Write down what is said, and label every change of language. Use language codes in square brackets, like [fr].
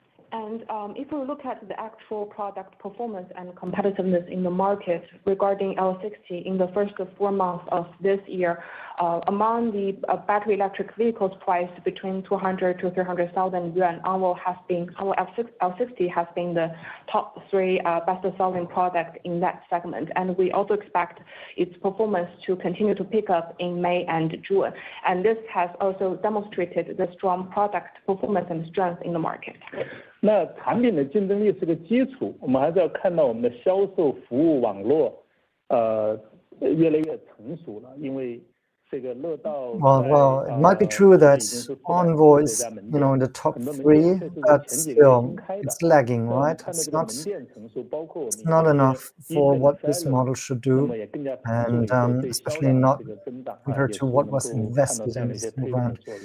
[en] And if we look at the actual product performance and competitiveness in the market regarding L60 in the first 4 months of this year, among the battery electric vehicles priced between 200 to 300,000 yuan, Onvo L60 has been the top 3 best-selling product in that segment. And we also expect its performance to continue to pick up in May and June. And this has also demonstrated the strong product performance and strength in the market. [zh] 那产品的竞争力是个基础，我们还是要看到我们的销售服务网络越来越成熟了，因为这个乐道 [en] Well, it might be true that Onvo is, in the top 3, but still it's lagging, right? It's not enough for what this model should do, and especially not compared to what was invested in this new brand.